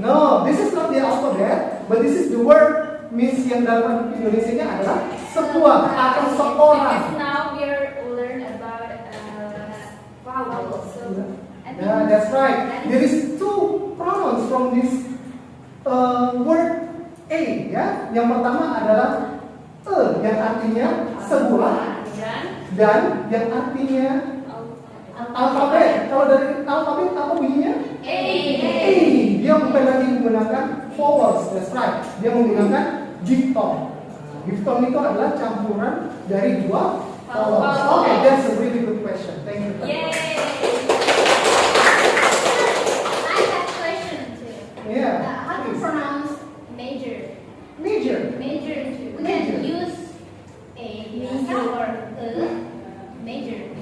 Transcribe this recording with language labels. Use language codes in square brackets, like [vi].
[en] No, this is not the alphabet, but this is the word means [id] yang dalam Indonesia-nya adalah sebuah atau seorang. [en] now we're learn about vowels. So I think Yeah, that's right. There is two pronouns from this word A, ya. [id] Yang pertama adalah yang artinya sebuah dan yang artinya alfabet. Kalau dari alfabet apa bunyinya? [en] A. [id] Dia bukan lagi menggunakan vowels, [en] that's right. [id] Dia menggunakan diphthong. Diphthong itu adalah campuran dari dua vowels. [en] Okay, that's a really good question. Thank you. Yay. I have question too. Yeah. How to please. pronounce major? Major. Major too. We Major. can use a biasa or major.